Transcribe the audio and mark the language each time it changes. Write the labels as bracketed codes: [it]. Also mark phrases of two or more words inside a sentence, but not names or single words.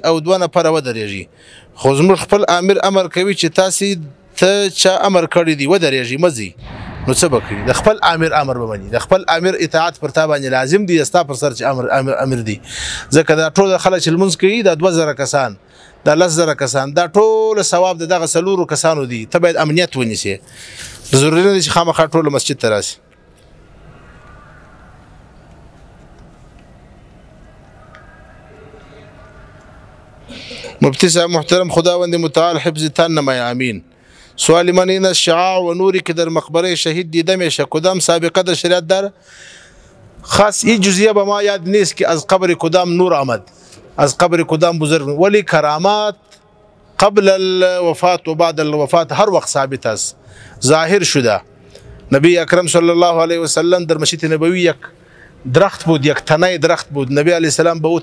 [ps] او دوه نفر ودرېږي خو زموږ خپل امر کوي چې تاسې ته چا امر کړی دی ودرېږي مزي نو څه به کوي د خپل امر به مني د خپل امر اطاعت پر تا باندې لازم دی ستا پر سر چې امر دی ځکه دا ټول خلک چې لمونځ کوي دا 2000 کسان دا 10000 کسان دا ټول ثواب دغه څلورو کسانو دی ته باید امنیت ونیسي ضروري نه دي چې خامخا ټول مسجد ته راسي [fa] مفتي صاحب محترم خداوند متعال حفظ تن نمای امین سوال من این الشعاع و نوری که در مقبره شهید دیده میشه کدام سابقه در شریعت داره خاص این جزئیه به ما یاد نیست که از قبر کدام نور آمد از قبر کدام بزرگ ولی کرامات [ar] قبل الوفات و بعد الوفات [fa] هر وقت ثابت است ظاهر شده نبی اکرم [ar] صلی الله علیه وسلم [fa] در مسجد نبوی یک درخت بود یک تنه درخت بود نبی [ar] علیه السلام [fa] به او